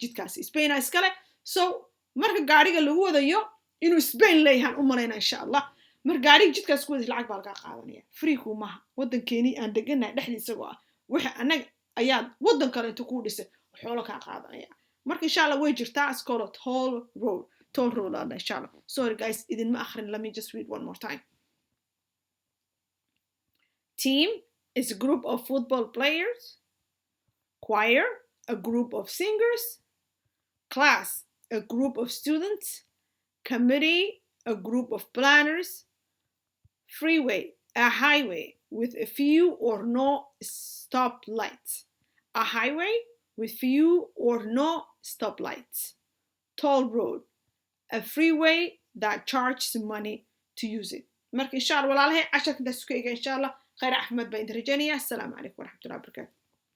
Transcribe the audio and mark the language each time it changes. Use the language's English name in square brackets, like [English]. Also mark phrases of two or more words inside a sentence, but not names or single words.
[Somali] jidkaasi Spain aa iskale so marka gaariga lagu wadayo inuu Spain leeyahay u maleena [Arabic] إن شاء الله [Somali] marka gaariga jidkaas ku wada lacag baa laga qaadanaya free ku maha wadankeeni aan deganahay dhexdiisa waa waxa anaga ayaa wadan kale inta ku dhisay xoolo ka qaadanaya marka [Arabic] إن شاء الله [Somali] way jirtaa [English] is called toll road [Arabic] إن شاء الله [English] sorry guys [Somali] idin ma akhrin [English] let me just read one more time team is a group of football players choir a group of singers class a group of students. Committee, a group of planners. Freeway, a highway with a few or no stoplights. A highway with few or no stoplights. Toll road, a freeway that charges money to use it. [Somali] marka [Arabic] إن شاء الله [Somali] walaalahay casharka intaas isku ega [Arabic] إن شاء الله [Somali] khayr axmed baa idin rajaynaya [Arabic] السلام عليكم ورحمة الله وبركاته